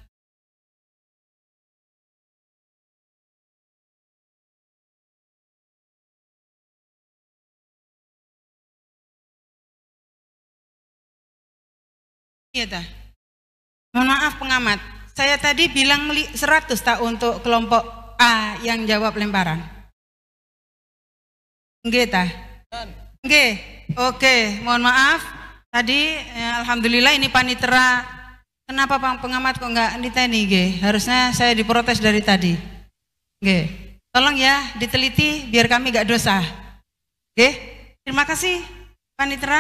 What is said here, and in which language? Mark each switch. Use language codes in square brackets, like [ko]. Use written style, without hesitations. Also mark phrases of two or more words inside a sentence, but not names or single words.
[id] Iya dah. Mohon maaf pengamat. Saya tadi bilang 100 tak untuk kelompok A yang jawab lemparan. [jv] Nggih tah? Nggih. [id] Oke, mohon maaf. Tadi alhamdulillah ini panitera. Kenapa Bang pengamat kok enggak diteni nggih? Harusnya saya diprotes dari tadi. [jv] Nggih. [id] Tolong ya diteliti biar kami enggak dosa. Nggih. Terima kasih panitera.